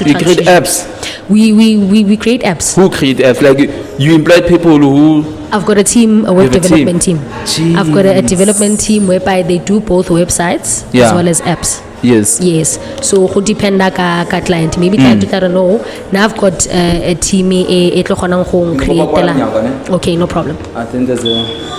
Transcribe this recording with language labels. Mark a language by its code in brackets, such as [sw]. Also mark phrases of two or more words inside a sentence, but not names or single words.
[en] You create transition. apps. We create apps. Who create apps? Like you employ people who. I've got a team, a web You have a development team. I've got a Jeez. development team whereby they do both websites Yeah. as well as apps. Yes. Yes, so go depend ka client. Maybe client [st] tla re [en] no. Now I've got a team [st] e tlo kgonang go [en] create la. Okay, no problem. I think there's a.